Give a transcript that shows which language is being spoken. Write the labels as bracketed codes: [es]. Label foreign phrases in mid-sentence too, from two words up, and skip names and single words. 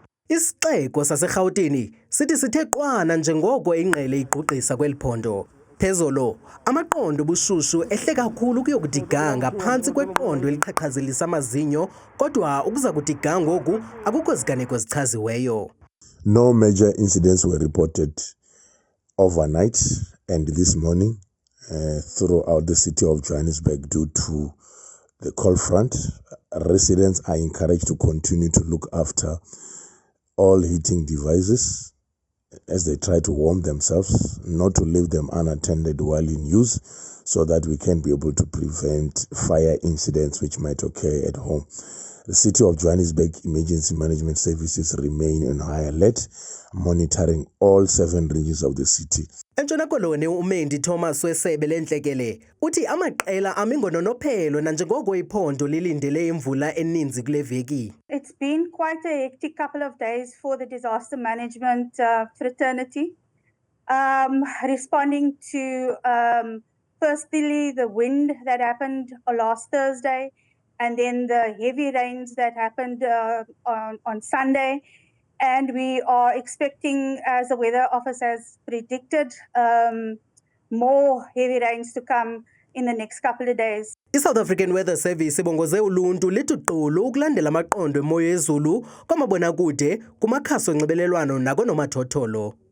[xh] Isixeko saseGauteng sithi sithe qwana njengoko ingqele igqugqisa kweli phondo. Phezolo, amaqondo obushushu ehle kakhulu kuyokudiga phantsi kweqondo eliqhaqhazelisa amazinyo, kodwa ukuza kudiga ngoku akukho ziganeko zichaziweyo. [en] No major incidents were reported overnight and this morning throughout the city of Johannesburg due to the cold front. Residents are encouraged to continue to look after all heating devices as they try to warm themselves, not to leave them unattended while in use, so that we can be able to prevent fire incidents which might occur at home. The City of Johannesburg Emergency Management Services remain on high alert, monitoring all 7 regions of the city. [xh] Entshona Koloni uMendi Thomas wesebe lentlekele uthi amaqela amingononophelo nanjengoko iphondo lilindele imvula eninzi kule veki. [en] It's been quite a hectic couple of days for the disaster management fraternity, responding to firstly the wind that happened last Thursday, and then the heavy rains that happened on Sunday. And we are expecting, as the weather office has predicted, more heavy rains to come in the next couple of days. [xh] I-South African Weather Service ibongoze uluntu lithi qulu ukulandela amaqondo emoya ezulu kwamabonakude kumakhasi onxibelelwano nakonomathotholo.